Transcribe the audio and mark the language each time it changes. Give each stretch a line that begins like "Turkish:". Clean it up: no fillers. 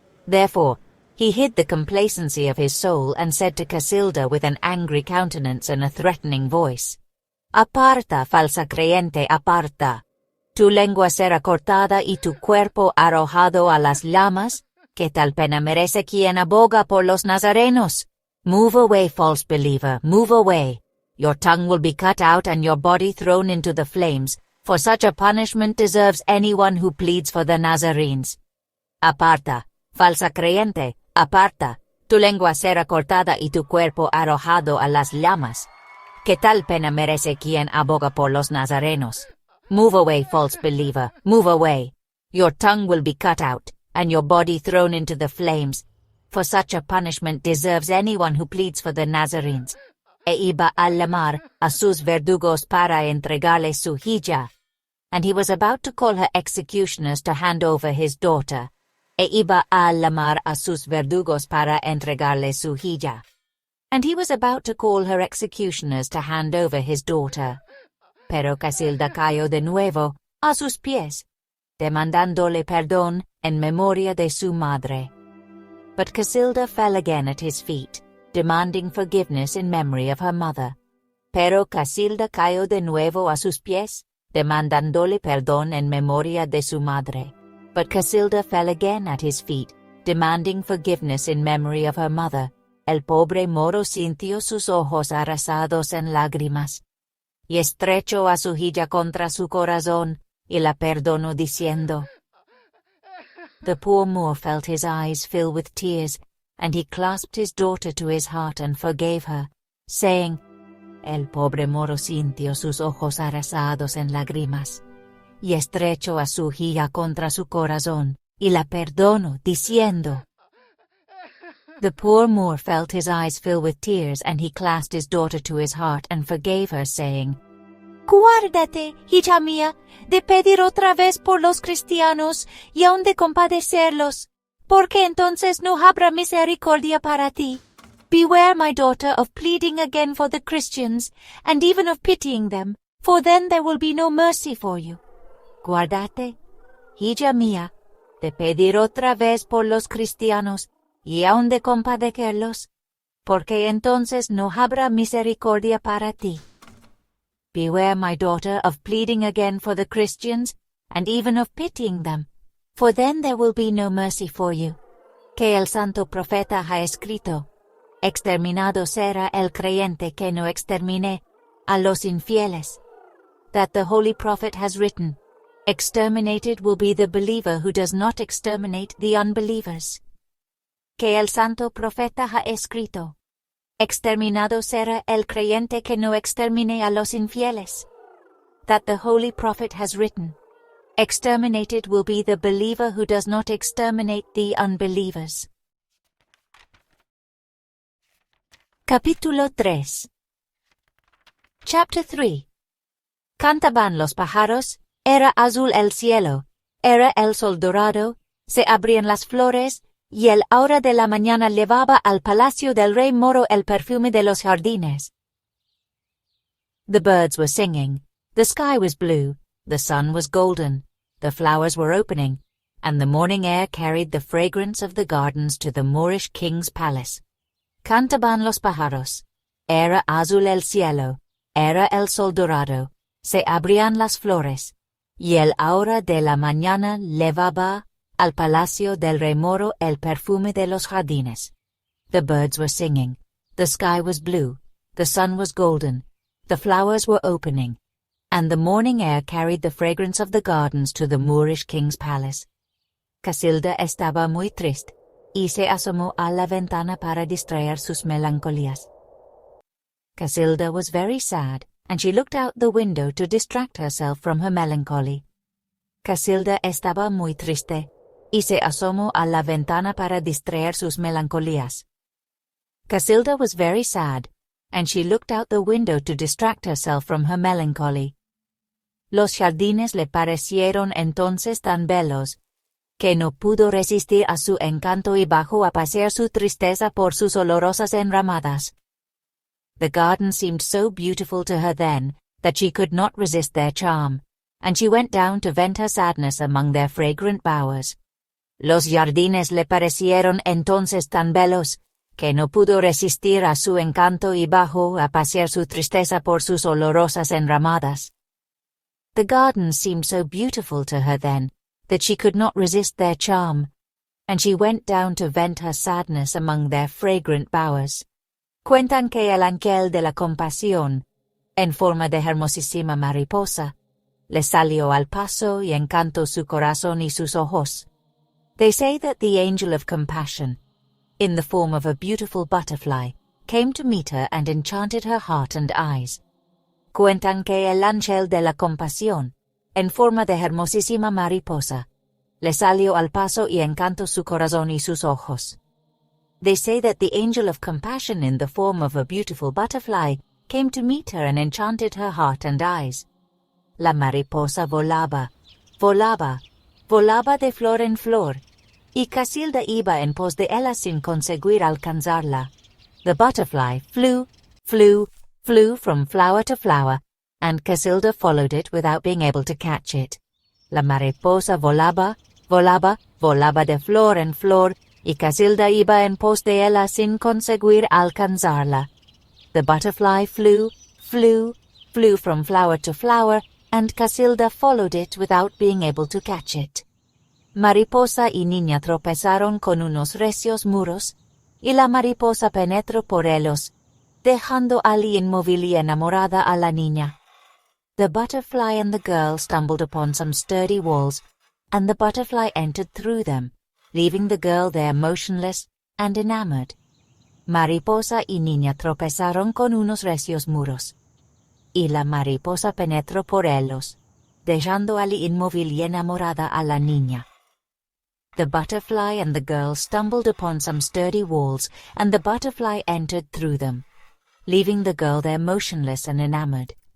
English: Therefore, he hid the complacency of his soul and said to Casilda with an angry countenance and a threatening voice,
Spanish: Aparta, falsa creyente, aparta. Tu lengua será cortada y tu cuerpo arrojado a las llamas, ¿qué tal pena merece quien aboga por los nazarenos?
English: Move away, false believer, move away. Your tongue will be cut out and your body thrown into the flames, for such a punishment deserves anyone who pleads for the Nazarenes.
Spanish: Aparta, falsa creyente, aparta, tu lengua será cortada y tu cuerpo arrojado a las llamas. ¿Qué tal pena merece quien aboga por los nazarenos?
English: Move away, false believer, move away. Your tongue will be cut out, and your body thrown into the flames, for such a punishment deserves anyone who pleads for the Nazarenes.
Spanish: E iba a llamar a sus verdugos para entregarle su hija.
English: And he was about to call her executioners to hand over his daughter.
Spanish: E iba a llamar a sus verdugos para entregarle su hija.
English: And he was about to call her executioners to hand over his daughter.
Spanish: Pero Casilda cayó de nuevo a sus pies, demandándole perdón en memoria de su madre.
English: But Casilda fell again at his feet, demanding forgiveness in memory of her mother.
Spanish: Pero Casilda cayó de nuevo a sus pies, demandándole perdón en memoria de su madre.
English: But Casilda fell again at his feet, demanding forgiveness in memory of her mother.
Spanish: El pobre moro sintió sus ojos arrasados en lágrimas, y estrechó a su hija contra su corazón, y la perdonó diciendo.
English: The poor Moor felt his eyes fill with tears, and he clasped his daughter to his heart and forgave her, saying,
Spanish: El pobre moro sintió sus ojos arrasados en lágrimas, y estrechó a su hija contra su corazón, y la perdonó diciendo.
English: The poor Moor felt his eyes fill with tears and he clasped his daughter to his heart and forgave her, saying,
Spanish: Guárdate, hija mía, de pedir otra vez por los cristianos y aun de compadecerlos, porque entonces no habrá misericordia para ti.
English: Beware, my daughter, of pleading again for the Christians, and even of pitying them, for then there will be no mercy for you.
Spanish: Guárdate, hija mía, de pedir otra vez por los cristianos, y aun de compadecerlos, porque entonces no habrá misericordia para ti.
English: Beware, my daughter, of pleading again for the Christians, and even of pitying them, for then there will be no mercy for you.
Spanish: Que el santo profeta ha escrito, exterminado será el creyente que no extermine a los infieles.
English: That the holy prophet has written, exterminated will be the believer who does not exterminate the unbelievers.
Spanish: Que el santo profeta ha escrito, exterminado será el creyente que no extermine a los infieles.
English: That the holy prophet has written, exterminated will be the believer who does not exterminate the unbelievers.
Spanish: Capítulo 3.
English: Chapter 3.
Spanish: Cantaban los pájaros, era azul el cielo, era el sol dorado, se abrían las flores, y el aura de la mañana llevaba al palacio del rey moro el perfume de los jardines.
English: The birds were singing, the sky was blue, the sun was golden, the flowers were opening, and the morning air carried the fragrance of the gardens to the Moorish king's palace.
Spanish: Cantaban los pájaros, era azul el cielo, era el sol dorado, se abrían las flores, y el aura de la mañana llevaba al palacio del rey moro el perfume de los jardines.
English: The birds were singing, the sky was blue, the sun was golden, the flowers were opening, and the morning air carried the fragrance of the gardens to the Moorish king's palace.
Spanish: Casilda estaba muy triste, y se asomó a la ventana para distraer sus melancolías.
English: Casilda was very sad, and she looked out the window to distract herself from her melancholy.
Spanish: Casilda estaba muy triste, y se asomó a la ventana para distraer sus melancolías.
English: Casilda was very sad, and she looked out the window to distract herself from her melancholy.
Spanish: Los jardines le parecieron entonces tan bellos, que no pudo resistir a su encanto y bajó a pasear su tristeza por sus olorosas enramadas.
English: The garden seemed so beautiful to her then, that she could not resist their charm, and she went down to vent her sadness among their fragrant bowers.
Spanish: Los jardines le parecieron entonces tan bellos, que no pudo resistir a su encanto y bajó a pasear su tristeza por sus olorosas enramadas.
English: The gardens seemed so beautiful to her then, that she could not resist their charm, and she went down to vent her sadness among their fragrant bowers.
Spanish: Cuentan que el ángel de la compasión, en forma de hermosísima mariposa, le salió al paso y encantó su corazón y sus ojos.
English: They say that the angel of compassion, in the form of a beautiful butterfly, came to meet her and enchanted her heart and eyes.
Spanish: Cuentan que el ángel de la compasión, en forma de hermosísima mariposa, le salió al paso y encantó su corazón y sus ojos.
English: They say that the angel of compassion in the form of a beautiful butterfly came to meet her and enchanted her heart and eyes.
Spanish: La mariposa volaba, volaba, volaba de flor en flor, y Casilda iba en pos de ella sin conseguir alcanzarla.
English: The butterfly flew, flew, flew from flower to flower, and Casilda followed it without being able to catch it.
Spanish: La mariposa volaba, volaba, volaba de flor en flor, y Casilda iba en pos de ella sin conseguir alcanzarla.
English: The butterfly flew, flew, flew from flower to flower, and Casilda followed it without being able to catch it.
Spanish: Mariposa y niña tropezaron con unos recios muros, y la mariposa penetró por ellos, dejando allí inmóvil y enamorada a la niña.
English: The butterfly and the girl stumbled upon some sturdy walls, and the butterfly entered through them, leaving the girl there motionless and enamored.
Spanish: Mariposa y niña tropezaron con unos recios muros, y la mariposa penetró por ellos, dejando allí inmóvil y enamorada a la niña.
English: The butterfly and the girl stumbled upon some sturdy walls, and the butterfly entered through them, leaving the girl there motionless and enamored.